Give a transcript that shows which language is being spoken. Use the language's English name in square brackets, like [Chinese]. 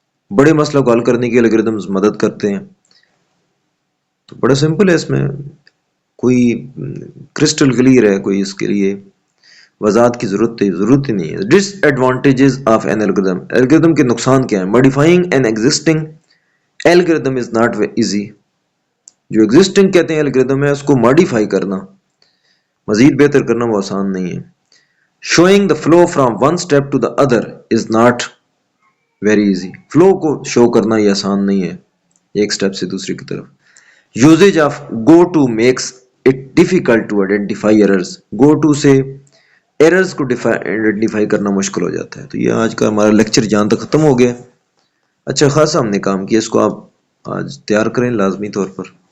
[Urdu] بڑے مسئلہ کو حل کرنے کے الگوریدمز مدد کرتے ہیں. تو بڑا سمپل ہے، اس میں کوئی کرسٹل کلیئر ہے، کوئی اس کے لیے وضاحت کی ضرورت ہی نہیں ہے. [English] dish advantages of N algorithm, [Urdu] algorithm کے نقصان کیا ہیں؟ [English] Modifying an existing algorithm is not easy. [Urdu] جو ایگزسٹنگ کہتے ہیں الگوریدم ہے، اس کو ماڈیفائی کرنا، مزید بہتر کرنا وہ آسان نہیں ہے. [English] Showing the flow from one step to the other is not very easy. [Urdu] Flu کو شو کرنا یہ آسان نہیں ہے ایک اسٹیپ سے دوسری کی طرف. [English] Usage of go to makes it difficult to identify errors. [Urdu] Go to سے ایررز کو آئیڈینٹیفائی کرنا مشکل ہو جاتا ہے. تو یہ آج کا ہمارا لیکچر جہاں تک ختم ہو گیا. اچھا خاصا ہم نے کام کیا، اس کو آپ آج تیار کریں لازمی طور پر.